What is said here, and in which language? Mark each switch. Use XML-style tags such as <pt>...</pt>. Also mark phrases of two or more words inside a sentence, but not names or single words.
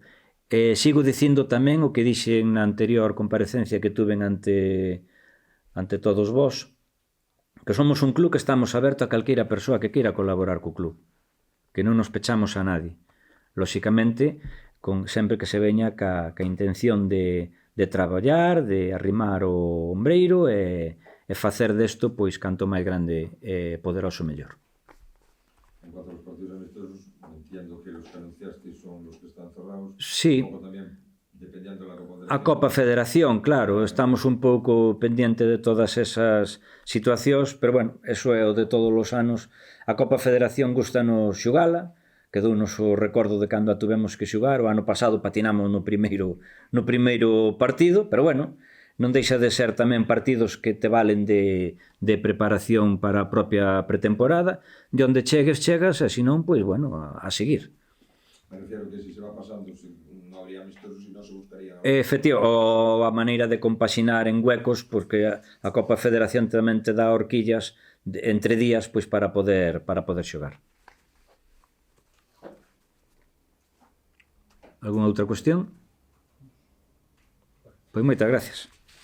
<gl>Sigo dicindo tamén o que dixen na anterior comparecencia que tuven ante todos vós, que somos un club que estamos aberto a calqueira persoa que queira colaborar co club, que non nos pechamos a nadie. Lóxicamente, sempre que se veña ca intención de traballar, de arrimar o ombreiro e facer desto, pois, canto máis grande e poderoso mellor.</gl> <es>En cuanto a los partidos amistosos, entiendo que los que anunciasteis son los que están cerrados. Sí. Un poco también, dependiendo de la Copa Federación.</es> <gl>A Copa Federación, claro, estamos un pouco pendiente de todas esas situacións, pero bueno, eso é o de todos os anos. A Copa Federación gustanos xugala, quedounos o recordo de cando a tuvemos que xugar, o ano pasado patinamos no primeiro partido, pero bueno, non deixa de ser tamén partidos que te valen de preparación para a propia pretemporada, de onde chegas, e se non, pois bueno, a seguir.</gl> <es>Me refiero que si se va pasando, no habría amistosos y no se buscaría...</es> <gl>Efectivo, ou a maneira de compaxinar en huecos, porque a Copa Federación tamén te dá horquillas entre días pois para poder xogar. Alguna outra cuestión? Pois moitas gracias.</gl>